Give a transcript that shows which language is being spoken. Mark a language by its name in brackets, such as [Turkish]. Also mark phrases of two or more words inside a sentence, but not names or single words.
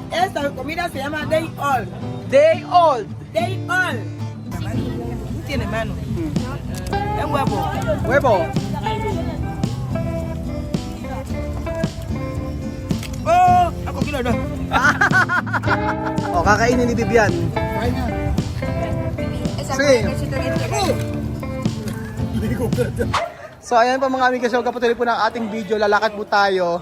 [Spanish] esta comida se llama [English] day old. Day old. Day old. [Spanish] Tiene mano. Es huevo. Huevo. [Filipino] Oh, ako kilo na. O, kakainin ni Bibian. Sige. So ayan po mga amigas, so kapatuloy po ng ating video, lalakad po tayo.